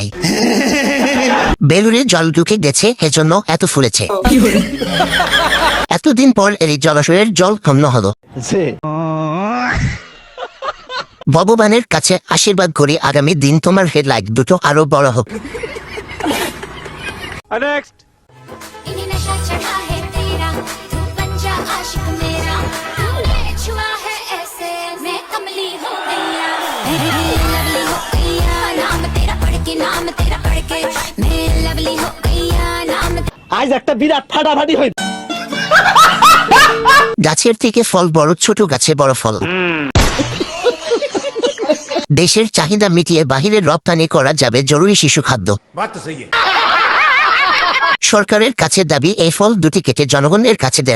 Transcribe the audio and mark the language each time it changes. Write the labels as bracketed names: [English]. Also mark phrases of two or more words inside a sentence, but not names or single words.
[Bangla] বেলুরে জল ঢুকে গেছে, এজন্য এত ফুলেছে। এতদিন পর এই জলাশয়ের জল ক্ষুণ্ণ হলো। ভগবানের কাছে আশীর্বাদ করি আগামী দিন তোমার হেডলাইট দুটো আরো বড় হোক। [Hindi] इन्हें नशा चढ़ा है तेरा, तू बन जा आशिक मेरा, तूने छुआ है ऐसे मैं कमली हो गईया, लवली हो गईया, नाम तेरा पढ़ के मैं लवली हो गईया, नाम [Bangla] আজ একটা বিরাট ফাটাফাটি হই। গাছের থেকে ফল বড়, ছোট গাছে বড় ফল। দেশের চাহিদা মিটিয়ে বাহিরে রপ্তানি করা যাবে জরুরি শিশু খাদ্য। সরকারের কাছে দাবি এই ফল দুটি কেটে জনগণের কাছে দেয়ার।